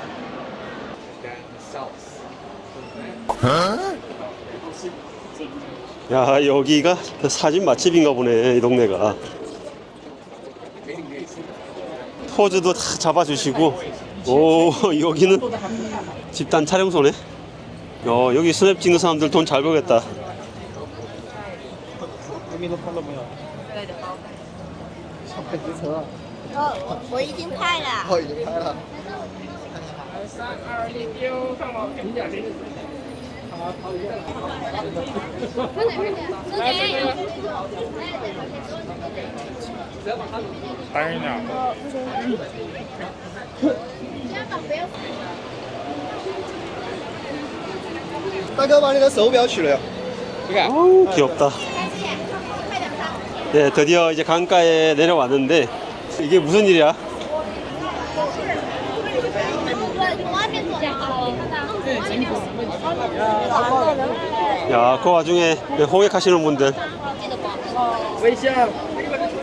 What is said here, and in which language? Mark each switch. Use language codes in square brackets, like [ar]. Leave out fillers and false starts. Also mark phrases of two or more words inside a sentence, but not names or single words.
[ko] 야 여기가 사진 맛집인가 보네. 이 동네가 포즈도 다 잡아주시고. 오 여기는 집단 촬영소네. 여기 스냅 찍는 사람들 돈 잘 벌겠다. [zh] 我已经拍了。已经拍了。拍呢。大哥把你的手表取了哟。 [ko] 어우, 귀엽다. 네, 드디어 이제 강가에 내려왔는데 이게 무슨 일이야? 야, 그 와중에 호객하시는 분들.